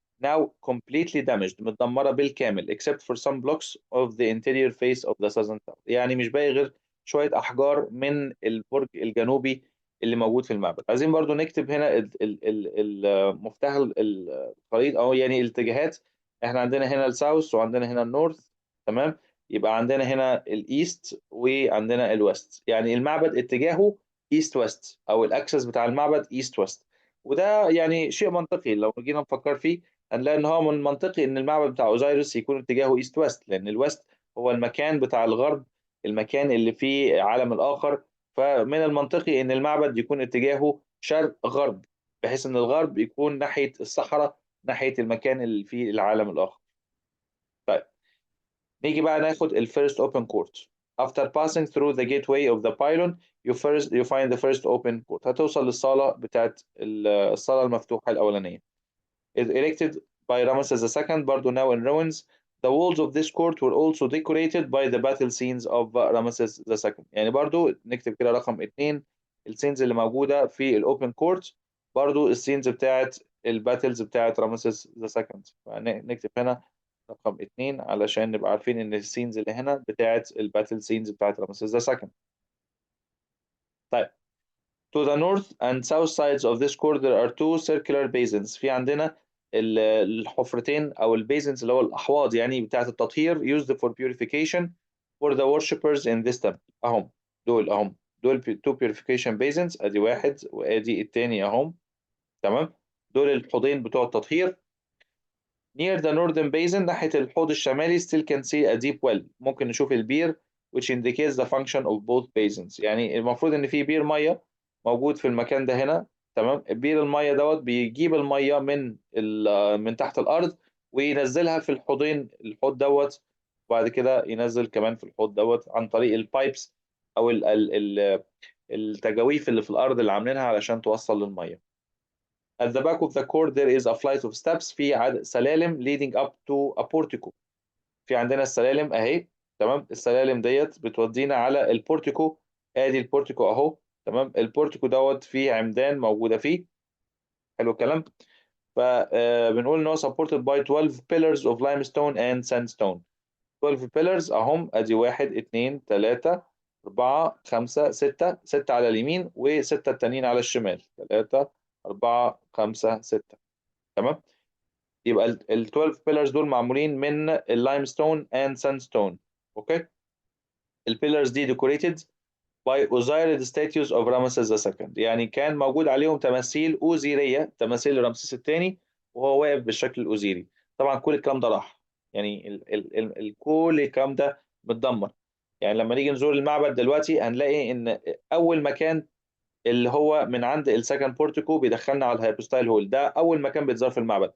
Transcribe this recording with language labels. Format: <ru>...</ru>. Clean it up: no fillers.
<en>now completely damaged،</en> <ar>متدمره بالكامل</ar> <en>except for some blocks of the interior face of the southern tower.</en> <ar>يعني مش باقي غير شويه احجار من البرج الجنوبي اللي موجود في المعبد. عايزين برضو نكتب هنا المفتاح الخريطه او يعني الاتجاهات. احنا عندنا هنا الساوث وعندنا هنا النورث. تمام. يبقى عندنا هنا الايست وعندنا الويست، يعني المعبد اتجاهه ايست ويست، او الاكسس بتاع المعبد ايست ويست. وده يعني شيء منطقي لو جينا نفكر فيه، هنلاقي ان هو من منطقي ان المعبد بتاع اوزيريس يكون اتجاهه ايست ويست، لان الويست هو المكان بتاع الغرب، المكان اللي فيه عالم الاخر. فمن المنطقي ان المعبد يكون اتجاهه شرق غرب، بحيث ان الغرب يكون ناحية الصحراء، ناحية المكان اللي فيه العالم الاخر. طيب نيجي بقى ناخد الفيرست اوبن كورت.</ar> <en>after passing through the gateway of the pylon you find the first open court.</en> <ar>هتوصل للصالة بتاعت الصالة المفتوحة الأولانية.</ar> <en>is erected by Ramesses II برضو now in ruins. The walls of this court were also decorated by the battle scenes of Ramesses II.</en> <ar>يعني برضو نكتب كده رقم 2، السينز اللي موجودة في الأوبن كورت برضو السينز بتاعت الباتلز بتاعت رامسيس ذا سكند. نكتب هنا رقم 2 علشان نبقى عارفين ان السينز اللي هنا بتاعت الباتل سينز بتاعت رامسيس ذا سكند.</ar> <en>طيب to the north and south sides of this court there are two circular basins.</en> <ar>في عندنا الحفرتين او البيزنز اللي هو الاحواض يعني بتاعت التطهير</ar> <en>used for purification for the worshippers in this temple.</en> <ar>اهم دول</ar> <en>two purification basins،</en> <ar>ادي واحد وادي التاني اهم. تمام. دول الحوضين بتوع التطهير.</ar> <en>near the northern basin</en> <ar>ناحية الحوض الشمالي</ar> <en>still can see a deep well.</en> <ar>ممكن نشوف البير</ar> <en>which indicates the function of both basins.</en> <ar>يعني المفروض ان في بير ميه موجود في المكان ده هنا. تمام. بير الميه دوت بيجيب الميه من تحت الارض وينزلها في الحوضين، الحوض دوت، وبعد كده ينزل كمان في الحوض دوت عن طريق البايبس او التجاويف اللي في الارض اللي عاملينها علشان توصل للميه.</ar> <en>At the back of the court there is a flight of steps،</en> <ar>في سلالم</ar> <en>leading up to a portico.</en> <ar>في عندنا السلالم اهي. تمام. السلالم ديت بتودينا على البورتيكو. ادي البورتيكو اهو. تمام. البورتيكو دوت فيه عمدان موجوده فيه. حلو الكلام. فبنقول ان هو</ar> <en>supported by 12 pillars of limestone and sandstone.</en> <ar>12 pillars اهم، ادي 1 2 3 4 5 6 على اليمين وستة التانيين على الشمال. 3 4 5 6. تمام. يبقى ال 12 pillars دول معمولين من اللايمستون and sandstone. اوكي.</ar> <en>البيلرز دي decorated by Osiris statues of Ramesses II.</en> <ar>يعني كان موجود عليهم تماثيل أوزيرية، تماثيل رمسيس الثاني وهو واقف بالشكل الأوزيري. طبعا كل الكلام ده راح، يعني كل الكلام ده متدمر. يعني لما نيجي نزور المعبد دلوقتي هنلاقي ان اول مكان اللي هو من عند السكند بورتيكو بيدخلنا على الهايبوستايل هول، ده اول مكان بيتزار في المعبد.</ar>